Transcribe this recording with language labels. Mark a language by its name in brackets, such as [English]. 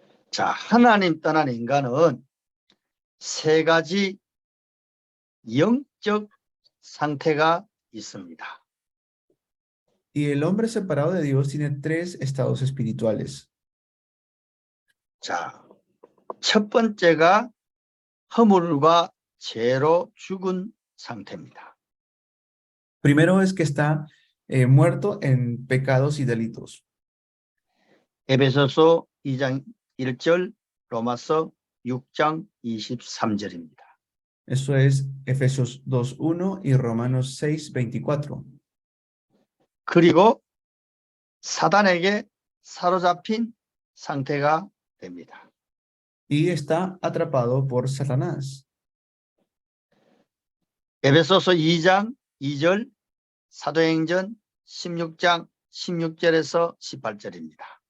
[Korean] 자, 하나님 떠난 인간은 세 가지 영적 상태가 있습니다. [Spanish] Y el hombre separado de Dios tiene tres estados espirituales. [Korean] 자, 첫 번째가 허물과 죄로 죽은 상태입니다. [Spanish] Primero es que está muerto en pecados y delitos. [Korean] 에베소서 2장 1절, 로마서 6장 23절입니다. [Spanish] Eso es Efesios 2:1 y Romanos 6:24. [Korean] 그리고 사단에게 사로잡힌 상태가 됩니다. [Spanish] Y está atrapado por Satanás. [Korean] 에베소서 2장 2절, 사도행전 16장 16절에서 18절입니다.